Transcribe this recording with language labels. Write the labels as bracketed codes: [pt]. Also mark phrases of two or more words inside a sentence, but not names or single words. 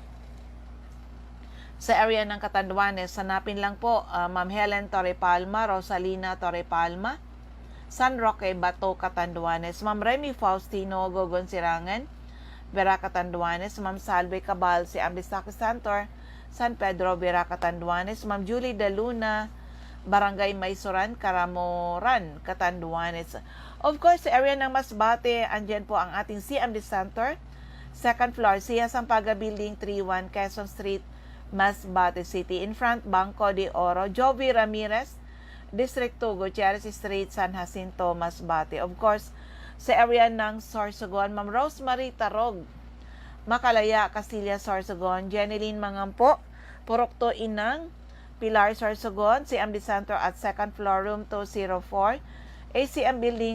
[tl] Sa area ng Catanduanes, hanapin lang po Ma'am Helen Torre Palma, Rosalina Torre Palma, San Roque, Bato, Catanduanes. Ma'am Remy Faustino, Gogon Sirangan, Vera, Catanduanes. Ma'am Salve Cabal, si Ambisaki Center, San Pedro, Vera, Catanduanes. Ma'am Julie De Luna, Barangay Maysoran, Karamoran, Catanduanes. [en] Of course, [tl] sa area ng Masbate, andyan po ang ating CMD Center. [en] Second floor, [tl] Sia Sampaga Building, 31 Quezon Street, Masbate City. [en] In front, [tl] Banco de Oro, Jovi Ramirez, District 2, Gutierrez Street, San Jacinto, Masbate. [en] Of course, [tl] sa area ng Sorsogon, Ma'am Rosemary Tarog, Makalaya, Castilla, Sorsogon, Jeneline Mangampo, Purok 2 Inang, Pilar, Sorsogon, CMD Center [en] at 2nd floor, room 204, [tl] ACM Building,